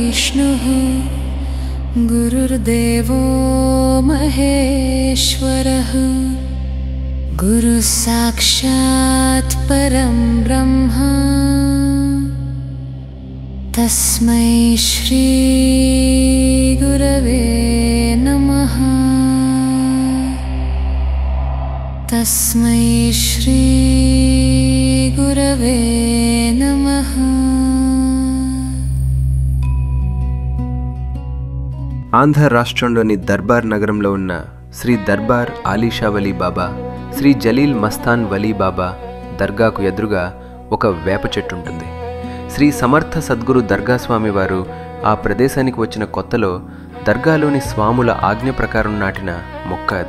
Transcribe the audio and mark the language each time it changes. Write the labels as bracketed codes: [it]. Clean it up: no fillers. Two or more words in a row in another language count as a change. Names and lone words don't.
[sa] विष्णुः गुरुर्देवो महेश्वरः गुरुः साक्षात् परं ब्रह्म तस्मै श्री गुरवे नमः। तस्मै श्री गुरवे नमः। [te] ఆంధ్ర రాష్ట్రంలోని దర్బార్ నగరంలో ఉన్న శ్రీ దర్బార్ ఆలీషా వలీ బాబా, శ్రీ జలీల్ మస్తాన్ వలీ బాబా దర్గాకు ఎదురుగా ఒక వేప చెట్టు ఉంటుంది. శ్రీ సమర్థ సద్గురు దర్గా స్వామి వారు ఆ ప్రదేశానికి వచ్చిన కొత్తలో దర్గాలోని స్వాముల ఆజ్ఞ ప్రకారం నాటిన మొక్క అది.